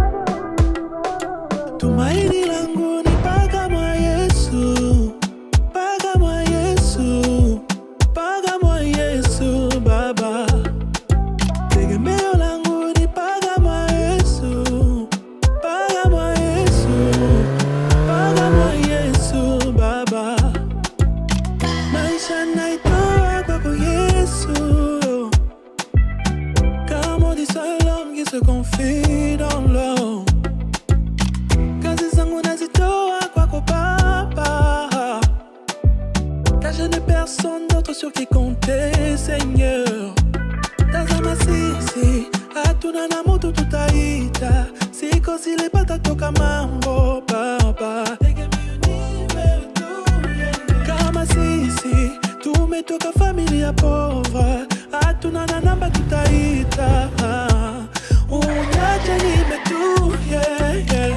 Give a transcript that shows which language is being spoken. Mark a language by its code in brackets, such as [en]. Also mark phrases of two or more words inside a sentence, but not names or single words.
[sw] Tumaini langu ni mpaka mwa Yesu, mpaka mwa Yesu, mpaka mwa Yesu Baba. Tegemeo langu ni mpaka mwa Yesu, mpaka mwa Yesu, mpaka mwa Yesu Baba. maisha naitoa kwako Yesu. [fr] Comme on dit seul l'homme qui se confie dans l'homme. [sw] Kazi zangu nazitoa kwako Baba, [fr] car je n'ai personne d'autre sur qui compter, Seigneur. [sw] Tazama sisi hatuna na mutu tutaita, siko zilipata toka mambo Baba. Kama sisi tumetoka familia pauvre, hatuna na namba tutaita, unyache nime tu, [en] yeah, yeah.